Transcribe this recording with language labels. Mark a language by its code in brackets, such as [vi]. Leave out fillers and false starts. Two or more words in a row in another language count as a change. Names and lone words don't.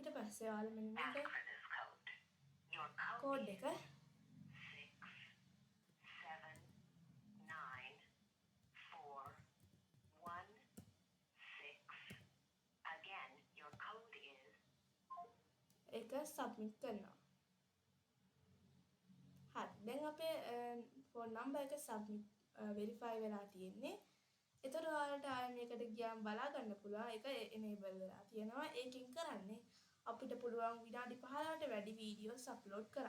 [si] පස්සේ ඔයාලා මෙන්න මේක [en] Enter this code. Your code කෝඩ් is [si] එක [en] 6794116. Again, your code is [si] ඒක සබ්මිට් කරනවා. හරි. දැන් අපේ [en] phone number [si] එක [en] submit verify [si] වෙලා තියෙන්නේ. එතකොට ඔයාලට ආයෙ මේකට ගියාම බලා ගන්න පුළුවන් ඒක එනේබල් වෙලා තියෙනවා. ඒකෙන් කරන්නේ අපිට පුළුවන් විනාඩි 15ට වැඩි [en] videos upload [si] කරන්න.